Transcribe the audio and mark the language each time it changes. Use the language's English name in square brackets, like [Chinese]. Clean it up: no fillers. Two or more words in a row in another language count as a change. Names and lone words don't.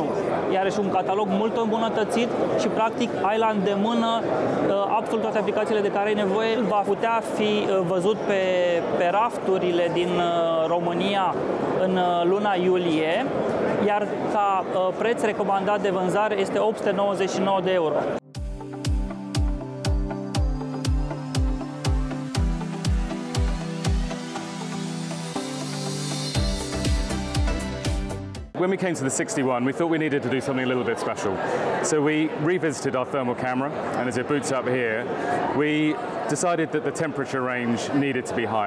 [Romanian] Iarăși un catalog mult îmbunătățit și practic ai la îndemână absolut toate aplicațiile de care ai nevoie. Va putea fi văzut pe rafturile din România în luna iulie, iar ca preț recomandat de vânzare este 899 de euro. [English] When we came to the 61, we thought we needed to do something a little bit special. So we revisited our thermal camera, and as it boots up here, we decided that the temperature range needed to be higher.